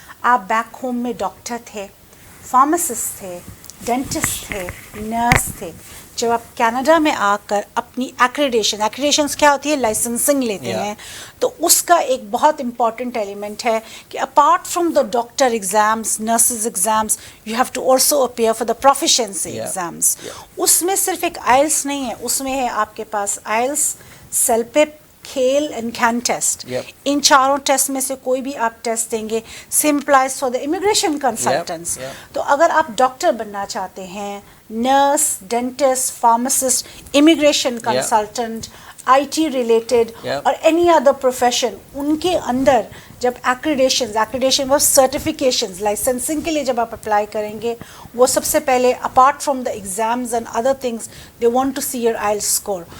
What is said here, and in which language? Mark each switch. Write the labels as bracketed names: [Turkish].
[Urdu] آپ back home میں doctor تھے, فارماسسٹ تھے, ڈینٹسٹ تھے, نرس تھے, جب آپ کینیڈا میں آ کر اپنی ایکریڈیشنس کیا ہوتی ہے, لائسنسنگ لیتے ہیں, تو اس کا ایک بہت امپورٹنٹ ایلیمنٹ ہے کہ [English] Apart from the doctor exams, nurses exams, you have to also appear for the proficiency exams. [Urdu] اس میں صرف ایک آئلس نہیں ہے, اس میں ہے آپ کے پاس آئلس, سیلپپ, کھیل اینڈ کین ٹیسٹ. ان چاروں ٹیسٹ میں سے کوئی بھی آپ ٹیسٹ دیں گے. [English] Same applies for the immigration consultants. [Urdu] تو اگر آپ ڈاکٹر بننا چاہتے ہیں, nurse, dentist, pharmacist, immigration consultant, IT related اور اینی ادر پروفیشن, ان کے اندر جب ایکریڈیشن وہ سرٹیفکیشنز لائسنسنگ کے لیے جب آپ اپلائی کریں گے, وہ سب سے پہلے [English] Apart from the exams and other things they want to see your IELTS score.